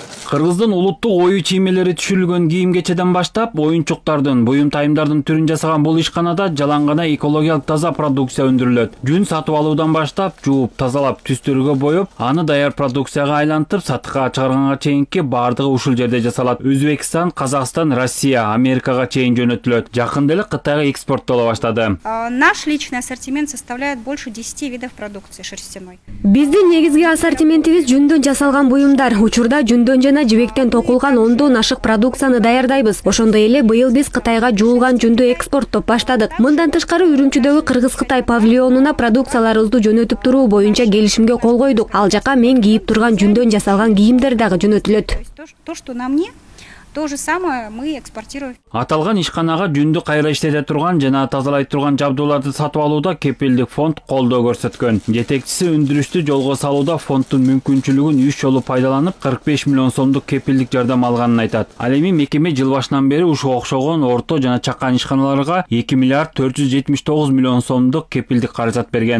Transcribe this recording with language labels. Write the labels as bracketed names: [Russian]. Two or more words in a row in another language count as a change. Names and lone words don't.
[Kyrgyz] Кыргыздын улуттук ою чиймелери түшүрүлгөн кийим-кечеден баштап оюнчуктардын, буюм тайымдардын түрүн жасаган бул ишканада жалаң гана экологиялык таза продукция өндүрүлөт. Жүн сатып алуудан баштап жууп, тазалап, түстөргө боюп, аны даяр продукцияга айлантып, сатыкка чыгарганга чейинки бардыгы ушул жерде жасалат. Өзбекстан, Казакстан, Россия, Америкага чейин жөнөтүлөт. Жакында эле Кытайга экспорттоло баштады. [Russian] Наш личный ассортимент составляет больше 10 видов продукции шерстяной. [Kyrgyz] Биздин негизги ассортиментибиз жүндөн жасалган буюмдар. Учурда жүндөн жана жибектен токулган 10дон ашык продукцияны даярдайбыз. Ошондой эле быйыл биз Кытайга жуулган жүндү экспорттоп баштадык. Мындан тышкары Үрүмчүдөгү Кыргыз-Кытай павильонуна продукцияларыбызды жөнөтүп туруу боюнча келишимге кол койдук. Ал жака мен кийип турган жүндөн жасалган кийимдер дагы жөнөтүлөт. [Russian] То, что на мне, то же самое мы экспортируем. [Kyrgyz] Аталган ишканага жүндү кайра иштете турган жана тазалай турган жабдууларды сатып алууда кепилдик фонд колдоо көрсөткөн. Жетекчиси өндүрүштү жолго салууда фонддун мүмкүнчүлүгүн 3 жолу пайдаланып 45 миллион сомдук кепилдик жардам алганын айтат. Ал эми мекеме жыл башынан бери ушуга окшогон орто жана чакан ишканаларга 2 миллиард 479 миллион сомдук кепилдик каражат берген.